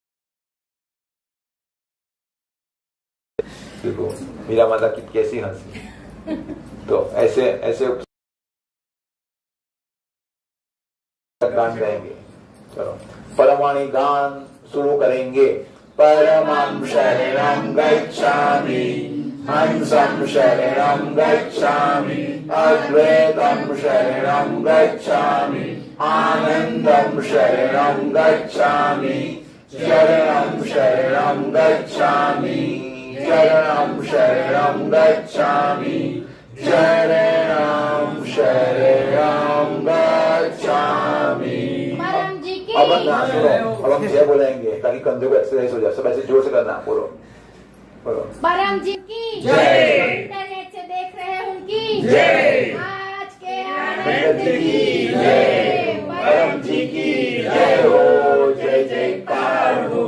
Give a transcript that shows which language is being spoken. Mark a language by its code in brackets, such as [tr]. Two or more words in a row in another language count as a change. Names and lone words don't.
[hi] देखो मीरा माता की कैसी हंसी। तो ऐसे ऐसे गान गाएंगे। चलो परमवाणी गान शुरू करेंगे। [pi] परमं शरणं गच्छामि, हंसं शरणं गच्छामि, अद्वैतं शरणं गच्छामि, आनंदं शरणं गच्छामि, शरणं शरणं गच्छामि, शरणं शरणं गच्छामि, शरणं शरणं गच्छामि। [hi] अब ना सुनो, अब हम जय बोलेंगे ताकि कंधे को एक्सरसाइज हो जाए। सब ऐसे जोर से करना, बोलो बोलो। परम जी की जय। इंटरनेट से देख रहे हैं उनकी जय। आज के आनंद की जय, परम जी की जय हो, जय जयकार हो।